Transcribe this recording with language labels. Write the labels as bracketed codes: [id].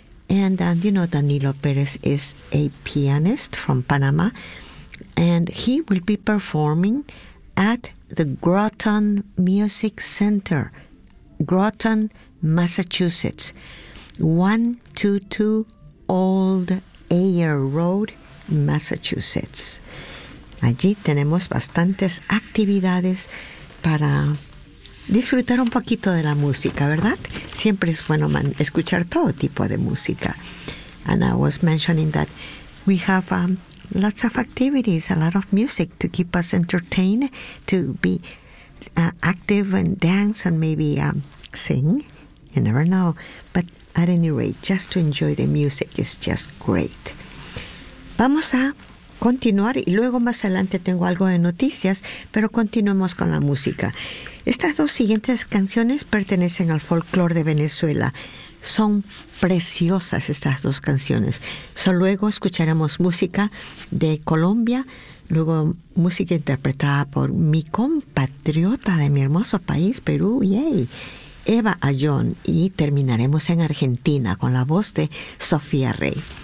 [en] And you know, Danilo Perez is a pianist from Panama, and he will be performing at the Groton Music Center, Groton, Massachusetts, 122 Old Ayer Road, Massachusetts. [es] Allí tenemos bastantes actividades para disfrutar un poquito de la música, ¿verdad? Siempre es bueno escuchar todo tipo de música. [en] And I was mentioning that we have lots of activities, a lot of music to keep us entertained, to be active and dance and maybe sing. You never know. But at any rate, just to enjoy the music is just great. [es] Vamos a continuar y luego más adelante tengo algo de noticias, pero continuemos con la música. Estas dos siguientes canciones pertenecen al folclore de Venezuela. Son preciosas estas dos canciones. So, luego escucharemos música de Colombia, luego música interpretada por mi compatriota de mi hermoso país, Perú, yay, Eva Ayón, y terminaremos en Argentina con la voz de Sofía Rey.